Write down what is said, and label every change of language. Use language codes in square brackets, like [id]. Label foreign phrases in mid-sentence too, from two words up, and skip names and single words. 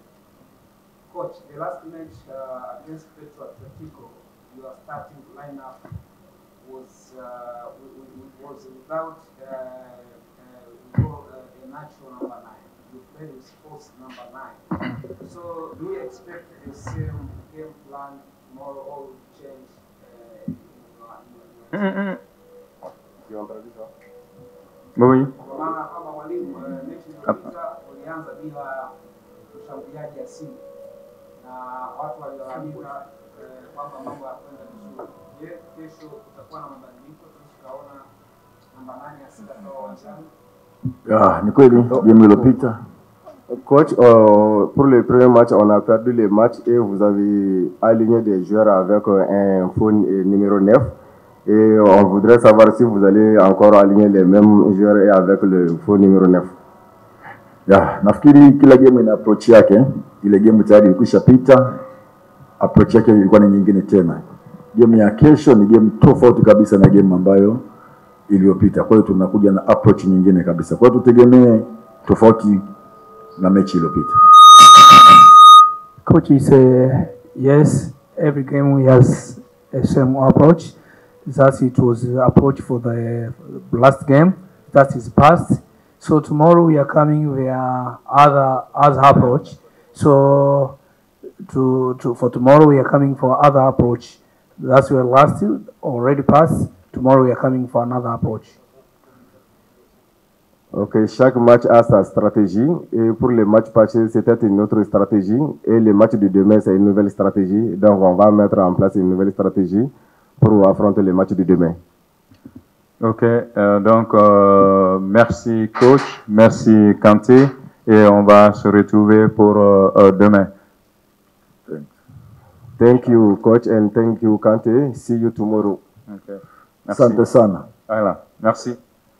[en] Coach, the last match against Petro Atletico, your starting lineup was without a natural number 9. You played with false number 9. So do you expect the same game plan tomorrow, or will change in your Oui. [sw] Kwa maana kama mwalimu mechi iliyopita ulianza bila mshambuliaji asili na watu walilalamika kwamba mambo hayakwenda vizuri. Je, kesho kutakuwa na mabadiliko tukaona namba 8 asili kwa uwanjani? Ni kweli game iliyopita. [fr] Coach, pour le premier match, on a perdu le match et vous avez aligné des joueurs avec un faux numéro 9. Et on voudrait savoir si vous allez encore aligner les mêmes joueurs et avec le faux numéro 9. [sw] Nafikiri kila game ina approach yake. Ile game tayari ilikwisha pita. Approach yake ilikuwa ni nyingine tena. Game ya kesho ni game tofauti kabisa na game ambayo iliyopita. Kwa hiyo tunakuja na approach nyingine kabisa. Kwa hiyo tutegemee tofauti na mechi iliyopita. [en] Coach, is yes, every game we has a same approach. That it was approach for the last game. That is past. So tomorrow we are coming with other approach. So for tomorrow we are coming for other approach. That's where last year already passed. Tomorrow we are coming for another approach. [fr] Ok, chaque match a sa stratégie et pour le match passé c'était une autre stratégie et le match de demain c'est une nouvelle stratégie. Donc on va mettre en place une nouvelle stratégie pour affronter le match de demain. Ok, donc merci coach, merci Kanté et on va se retrouver pour demain. [en] Thank you coach and thank you Kanté. See you tomorrow. [fr] Okay. Merci. [sw] Asante sana. [fr] Voilà, merci.